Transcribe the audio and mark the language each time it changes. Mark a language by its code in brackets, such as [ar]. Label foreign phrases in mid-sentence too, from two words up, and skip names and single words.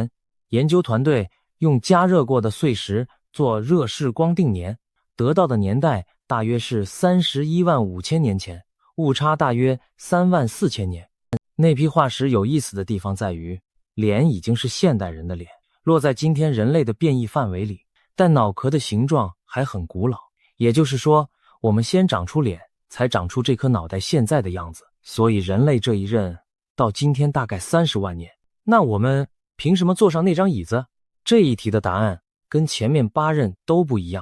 [zh] 研究團隊用加熱過的碎石做热式光定年，得到的年代大約是315000年前，誤差大約34000年。那批化石有意思的地方在於，臉已經是現代人的臉，落在今天人類的变異範圍裡，但腦殼的形狀還很古老。也就是說，我們先長出臉，才長出這顆腦袋現在的樣子。所以人類這一任到今天大概30萬年。那我們憑什麼坐上那張椅子？這一題的答案跟前面8任都不一樣。